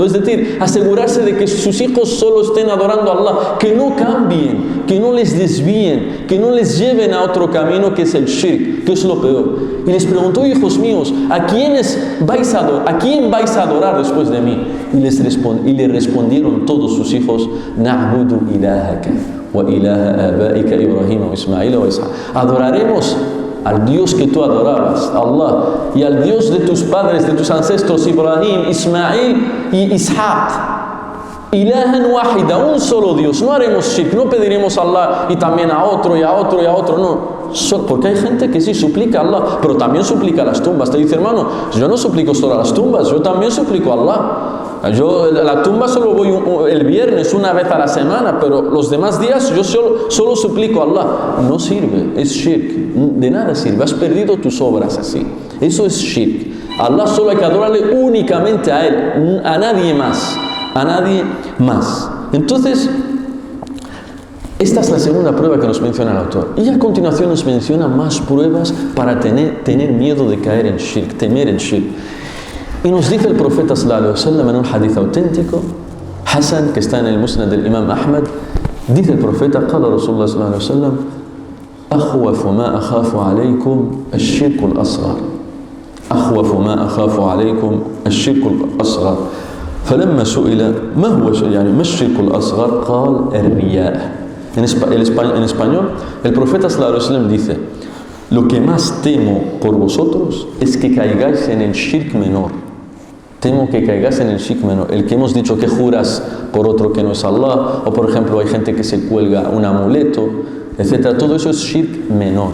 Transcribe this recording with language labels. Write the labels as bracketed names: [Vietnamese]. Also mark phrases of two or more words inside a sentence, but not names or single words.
[Spanish] Es decir, asegurarse de que sus hijos solo estén adorando a Allah, que no cambien, que no les desvíen, que no les lleven a otro camino que es el shirk, que es lo peor. Y les preguntó, hijos míos, ¿a quién vais a adorar después de mí? Y le respondieron todos sus hijos, [Arabic] نعبد إلهك وإله آبائك إبراهيم وإسماعيل وإسحاق. [Spanish] Adoraremos al Dios que tú adorabas, Allah, y al Dios de tus padres, de tus ancestros, Ibrahim, Ismail y Ishaq. [Arabic] إلها واحدا, [Spanish] un solo Dios. No haremos shirk, no pediremos a Allah y también a otro y a otro y a otro, no. Porque hay gente que sí suplica a Allah, pero también suplica a las tumbas. Te dice, hermano, yo no suplico solo a las tumbas, yo también suplico a Allah. Yo a la tumba solo voy el viernes, una vez a la semana, pero los demás días yo solo suplico a Allah. No sirve, es shirk, de nada sirve, has perdido tus obras así. Eso es shirk. A Allah solo hay que adorarle únicamente a Él, a nadie más, a nadie más. Entonces, esta es la segunda prueba que nos menciona el autor. Y a continuación nos menciona más pruebas para tener miedo de caer en shirk, temer el shirk. Y nos dice el profeta [Arabic] صلى الله عليه وسلم [Spanish] en un hadith auténtico, Hasan, que está en el Musnad del Imam Ahmad, dice el profeta, [Arabic] قال رسول الله صلى الله عليه وسلم أخوف ما أخاف عليكم الشرك الأصغر. أخوف ما أخاف عليكم الشرك الأصغر. فلما سئل ما هو يعني ما الشرك الأصغر قال الرياء. [Spanish] En español, el profeta [Arabic] صلى الله عليه وسلم [Spanish] dice, lo que más temo por vosotros es que caigáis en el shirk menor. Temo que caigáis en el shirk menor. El que hemos dicho que juras por otro que no es Allah, o por ejemplo hay gente que se cuelga un amuleto, etc. Todo eso es shirk menor.